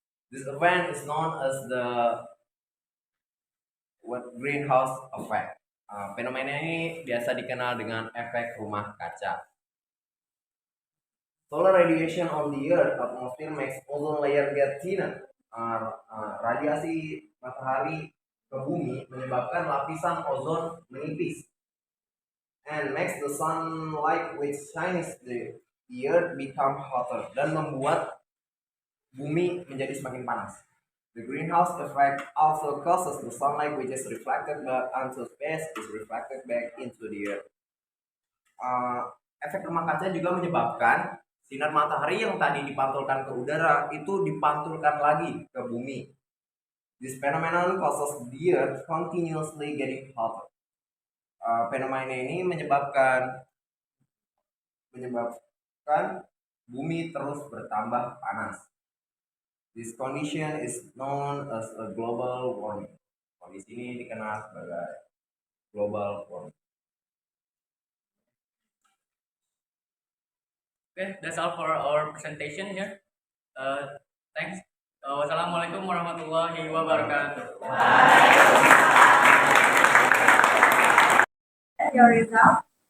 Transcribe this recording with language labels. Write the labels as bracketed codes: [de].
[en] This event is known as the greenhouse effect. [id] Fenomena ini biasa dikenal dengan efek rumah kaca. [en] Solar radiation on the Earth atmosphere makes ozone layer get thinner. [id] Radiasi matahari ke bumi menyebabkan lapisan ozon menipis, [en] and makes the sunlight which shines the earth become hotter, [id] dan membuat bumi menjadi semakin panas. [en] The greenhouse effect also causes the sunlight which is reflected back onto space is reflected back into the earth. [id] Efek rumah kaca juga menyebabkan sinar matahari yang tadi dipantulkan ke udara itu dipantulkan lagi ke bumi. [en] This phenomenon causes the earth continuously getting hotter. [id] Fenomena ini menyebabkan bumi terus bertambah panas. [en] This condition is known as a global warming. [id] Kondisi ini dikenal sebagai global warming. [en] Okay, that's all for our presentation here. Thanks. Wassalamualaikum warahmatullahi wabarakatuh. Your result.